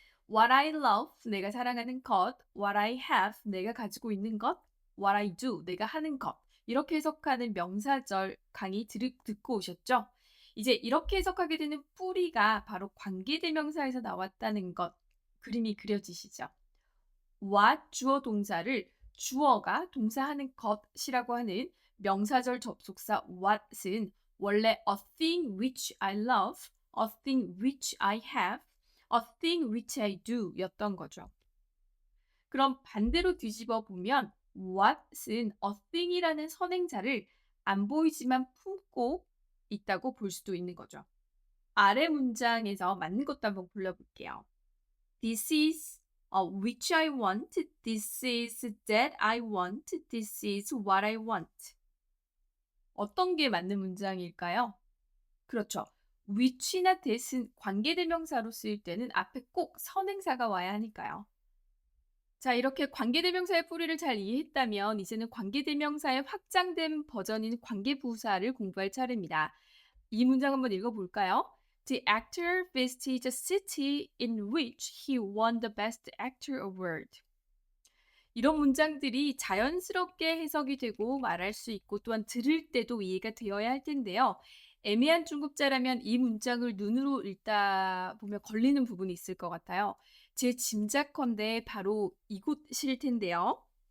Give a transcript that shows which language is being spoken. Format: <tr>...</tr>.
<en>What I love,</en> <ko>내가 사랑하는 것.</ko> <en>What I have,</en> <ko>내가 가지고 있는 것.</ko> <en>What I do,</en> <ko>내가 하는 것. 이렇게 해석하는 명사절 강의 듣고 오셨죠? 이제 이렇게 해석하게 되는 뿌리가 바로 관계대명사에서 나왔다는 것. 그림이 그려지시죠? what 주어 동사를 주어가 동사하는 것이라고 하는 명사절 접속사 what은 원래</ko> <en>a thing which I love, a thing which I have, a thing which I do</en> <ko>였던 거죠. 그럼 반대로 뒤집어 보면 what은 a thing이라는 선행사를 안 보이지만 품고 있다고 볼 수도 있는 거죠. 아래 문장에서 맞는 것도 한번 골라볼게요.</ko> <en>This is which I want. This is that I want. This is what I want.</en> <ko>어떤 게 맞는 문장일까요? 그렇죠. which나 that은 관계대명사로 쓰일 때는 앞에 꼭 선행사가 와야 하니까요. 자, 이렇게 관계대명사의 뿌리를 잘 이해했다면 이제는 관계대명사의 확장된 버전인 관계부사를 공부할 차례입니다. 이 문장 한번 읽어볼까요?</ko> <en>The actor visited the city in which he won the Best Actor Award.</en> <ko>이런 문장들이 자연스럽게 해석이 되고 말할 수 있고 또한 들을 때도 이해가 되어야 할 텐데요. 애매한 중급자라면 이 문장을 눈으로 읽다 보면 걸리는 부분이 있을 것 같아요. 제 짐작컨대 바로 이곳일 텐데요.</ko>